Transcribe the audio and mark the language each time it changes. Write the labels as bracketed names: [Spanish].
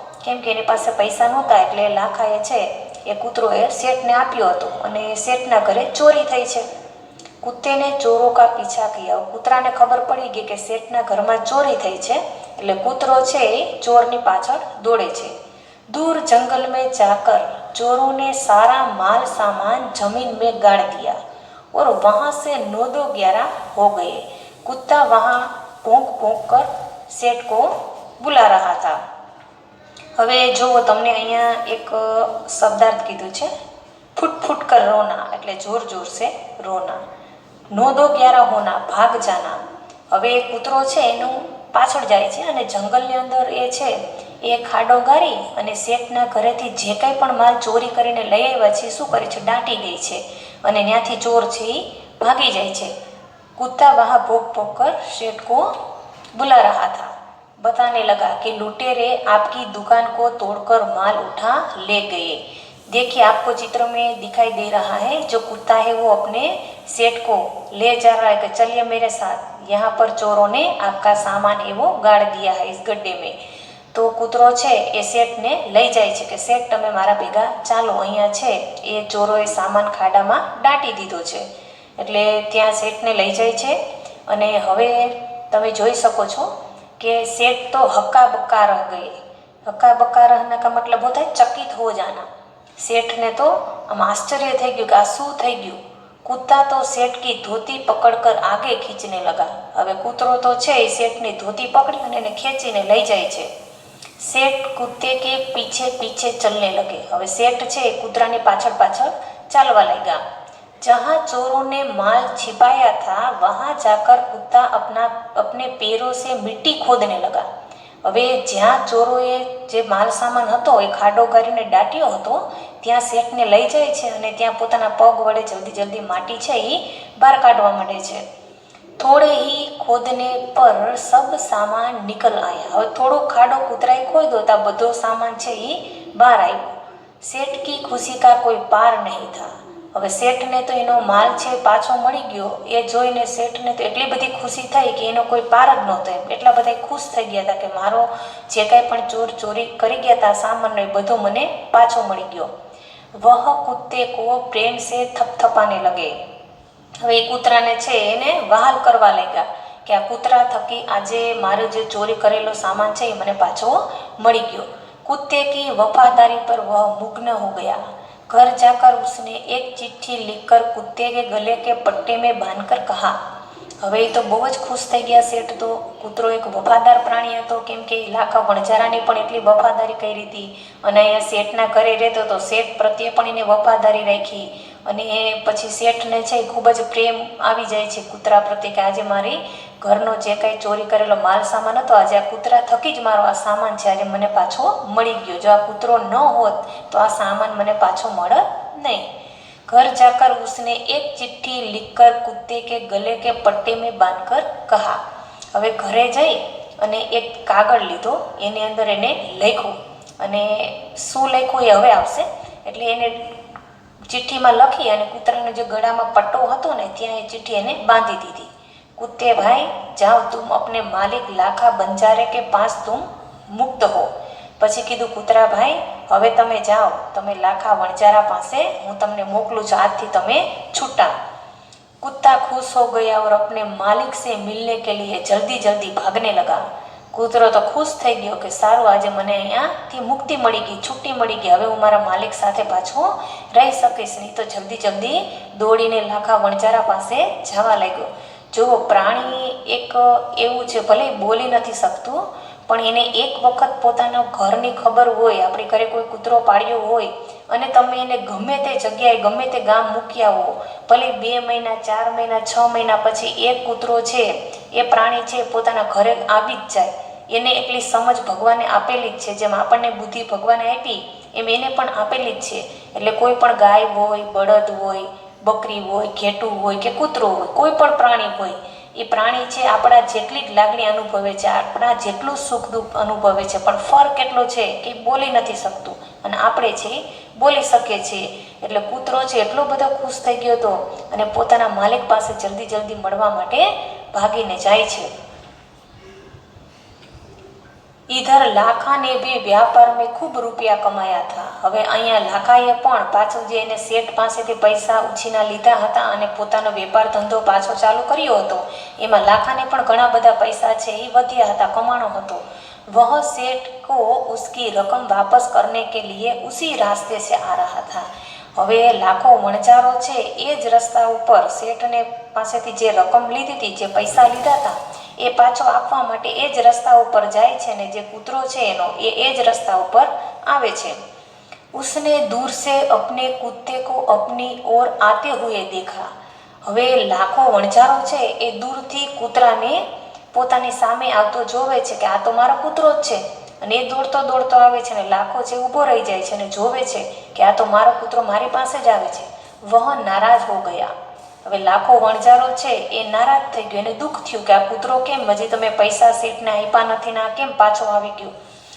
[Gujarati] કેમ કે એની પાસે પૈસા નહોતા એટલે લાખાએ છે એ કૂતરોએ શેઠને આપ્યો હતો અને શેઠના ઘરે ચોરી થઈ છે. [Hindi] કૂતેને ચોરો કા પીછા કિયા. [Gujarati] કૂતરાને ખબર પડી ગઈ કે શેઠના ઘરમાં ચોરી થઈ છે એટલે કૂતરો છે એ ચોરની પાછળ દોડે છે. [Hindi] दूर जंगल में जाकर चोरों ने सारा माल सामान जमीन में गाड़ दिया और वहाँ से 9-11 हो गए. कुत्ता वहाँ भौंक भौंक कर सेठ को बुला रहा था. [Gujarati] હવે જુઓ, તમને અહીંયા એક શબ્દાર્થ કીધું છે, [Hindi] ફૂટ ફૂટ કર રોના, [Gujarati] એટલે [Hindi] જોર જોર સે રોના. નો દો ગ્યારા હોના, ભાગ જાના. [Gujarati] હવે કૂતરો છે એનું પાછળ જાય છે અને જંગલની અંદર એ છે એ ખાડો ગારી અને શેઠના ઘરેથી જે કંઈ પણ માલ ચોરી કરીને લઈ આવ્યા છે શું કરે છે, દાટી દે છે અને ત્યાંથી ચોર છે એ ભાગી જાય છે. [Hindi] કૂતા વહાં ભોગ ભોગ કર શેઠ કો बुला रहा था, बताने लगा कि लुटेरे आपकी दुकान को तोड़कर माल उठा ले गए. देखिए, आपको चित्र में दिखाई दे रहा है जो कुत्ता है वो अपने सेठ को ले जा रहा है कि चलिए मेरे साथ, यहाँ पर चोरों ने आपका सामान है वो गाड़ दिया है इस गड्ढे में. [Gujarati] તો કૂતરો છે એ શેઠને લઈ જાય છે કે શેઠ તમે મારા ભેગા ચાલો, અહીંયા છે એ ચોરોએ સામાન ખાડામાં દાટી દીધો છે. એટલે ત્યાં શેઠને લઈ જાય છે અને હવે તમે જોઈ શકો છો કે [Hindi] सेठ तो हक्का बक्का रह गए. हक्का बक्का रहने का मतलब होता है चकित हो जाना. सेठ ने तो आम आश्चर्य [Gujarati] થઈ ગયું કે આ શું થઈ ગયું. [Hindi] કૂતા તો सेठ की धोती पकड़कर आगे खींचने लगा. [Gujarati] હવે કૂતરો તો છે એ શેઠની ધોતી પકડી અને એને ખેંચીને લઈ જાય છે. [Hindi] सेठ कुत्ते के पीछे पीछे चलने लगे. [Gujarati] હવે सेठ છે એ કૂતરાની પાછળ પાછળ ચાલવા લાગ્યા. [Hindi] जहाँ चोरों ने माल छिपाया था वहाँ जाकर कुत्ता अपने पैरों से मिट्टी खोदने लगा. [Gujarati] હવે જ્યાં ચોરોએ જે માલ સામાન હતો એ ખાડો કરીને દાટ્યો હતો ત્યાં શેઠને લઈ જાય છે અને ત્યાં પોતાના પગ વડે જલ્દી જલ્દી માટી છે એ બહાર કાઢવા માંડે છે. [Hindi] થોડે ही खोदने पर सब सामान निकल आया. [Gujarati] હવે થોડો ખાડો કૂતરાએ ખોદ્યો તો બધો સામાન છે એ બહાર આવ્યો. [Hindi] सेठ की खुशी का कोई पार नहीं था. [Gujarati] હવે શેઠને તો એનો માલ છે પાછો મળી ગયો એ જોઈને શેઠને તો એટલી બધી ખુશી થઈ કે એનો કોઈ પાર જ નહોતો. એમ એટલા બધા ખુશ થઈ ગયા હતા કે મારો જે કાંઈ પણ ચોર ચોરી કરી ગયા હતા સામાનનો એ બધો મને પાછો મળી ગયો. [Hindi] વહ કુત્તે કો પ્રેમ સે થપથપાને લગે. [Gujarati] હવે એ કૂતરાને છે એને વહાલ કરવા લાગ્યા કે આ કૂતરા થકી આજે મારો જે ચોરી કરેલો સામાન છે એ મને પાછો મળી ગયો. [Hindi] कुत्ते की वफादारी पर वह मुग्न हो गया. घर जाकर उसने एक चिट्ठी लिखकर कुत्ते के गले के पट्टे में बांधकर कहा. [Gujarati] હવે એ તો બહુ જ ખુશ થઈ ગયા શેઠ. તો કૂતરો એક વફાદાર પ્રાણી હતો, કેમ કે લાખા વણઝારાની પણ એટલી વફાદારી કરી હતી અને અહીંયા શેઠના ઘરે રહેતો તો શેઠ પ્રત્યે પણ એને વફાદારી રાખી અને એ પછી શેઠને છે એ ખૂબ જ પ્રેમ આવી જાય છે કૂતરા પ્રત્યે કે આજે મારી ઘરનો જે કાંઈ ચોરી કરેલો માલ સામાન હતો આજે આ કૂતરા થકી જ મારો આ સામાન છે આજે મને પાછો મળી ગયો. જો આ કૂતરો ન હોત તો આ સામાન મને પાછો મળત નહીં. [Hindi] घर जाकर उसने एक चिट्ठी लिखकर कुत्ते के गले के पट्टे में बांधकर कहा. [Gujarati] હવે ઘરે જઈ અને એક કાગળ લીધો, એની અંદર એને લખ્યું અને શું લખ્યું એ હવે આવશે. એટલે એને ચિઠ્ઠીમાં લખી અને કૂતરાનો જે ગળામાં પટ્ટો હતો ને ત્યાં એ ચિઠ્ઠી એને બાંધી દીધી. [Hindi] कुत्ते भाई जाओ तुम अपने मालिक लाखा बंजारे के पास तुम मुक्त हो. [Gujarati] પછી કીધું કૂતરા ભાઈ હવે તમે જાઓ, તમે લાખા વણજારા પાસે હું તમને મોકલું છું, આજથી તમે છૂટા. [Hindi] कुत्ता खुश हो गया और अपने मालिक से मिलने के लिए जल्दी जल्दी भागने लगा. [Gujarati] કૂતરો તો ખુશ થઈ ગયો કે સારું આજે મને અહીંયાથી મુક્તિ મળી ગઈ, છૂટી મળી ગઈ, હવે હું મારા માલિક સાથે પાછો રહી શકીશ. નહીં તો જલ્દી જલ્દી દોડીને લાખા વણજારા પાસે જવા લાગ્યો. જો પ્રાણી એક એવું છે, ભલે બોલી નથી શકતું પણ એને એક વખત પોતાના ઘરની ખબર હોય, આપણી ઘરે કોઈ કૂતરો પાળ્યો હોય અને તમે એને ગમે તે જગ્યાએ ગમે તે ગામ મૂક્યા હો, ભલે 2 મહિના 4 મહિના 6 મહિના પછી એક કૂતરો છે એ પ્રાણી છે પોતાના ઘરે આવી જ જાય. એને એટલી સમજ ભગવાને આપેલી જ છે, જેમ આપણને બુદ્ધિ ભગવાને આપી એમ એને પણ આપેલી જ છે. એટલે કોઈ પણ ગાય હોય, બળદ હોય, બકરી હોય, ઘેટું હોય કે કૂતરો હોય, કોઈ પણ પ્રાણી હોય, એ પ્રાણી છે આપણા જેટલી જ લાગણી અનુભવે છે, આપણા જેટલું સુખ દુઃખ અનુભવે છે, પણ ફરક એટલો છે કે બોલી નથી શકતું અને આપણે છે બોલી શકીએ છીએ. એટલે કૂતરો છે એટલો બધો ખુશ થઈ ગયો હતો અને પોતાના માલિક પાસે જલ્દી જલ્દી મળવા માટે ભાગીને જાય છે. [Hindi] इधर लाखा ने भी व्यापार में खूब रुपया कमाया था. [Gujarati] હવે અહીંયા લાખાએ પણ પાછું જે એને શેઠ પાસેથી પૈસા ઉછીના લીધા હતા અને પોતાનો વેપાર ધંધો પાછો ચાલુ કર્યો હતો, એમાં લાખાને પણ ઘણા બધા પૈસા છે એ વધ્યા હતા, કમાણો હતો. [Hindi] वह सेठ को उसकी रकम वापस करने के लिए उसी रास्ते से आ रहा था. [Gujarati] હવે લાખો વણજારો છે એ જ રસ્તા ઉપર શેઠને પાસેથી જે રકમ લીધી હતી, જે પૈસા લીધા હતા એ પાછો આપવા માટે એ જ રસ્તા ઉપર જાય છે ને જે કૂતરો છે એનો એ જ રસ્તા ઉપર આવે છે. [Hindi] उसने दूर से अपने कुत्ते को अपनी ओर आते हुए देखा. [Gujarati] હવે લાખો વણઝારો છે એ દૂરથી કૂતરાને પોતાની સામે આવતો જોવે છે કે આ તો મારો કૂતરો જ છે, અને એ દોડતો દોડતો આવે છે ને લાખો છે ઊભો રહી જાય છે અને જોવે છે કે આ તો મારો કૂતરો મારી પાસે જ આવે છે. [Hindi] વહ નારાજ હો ગયા. [Gujarati] હવે લાખો વણઝારો છે એ નારાજ થઈ ગયો, એને દુઃખ થયું કે આ કૂતરો કેમ હજી તમે પૈસા શેઠને આપ્યા નથી ને આ કેમ પાછો આવી ગયો.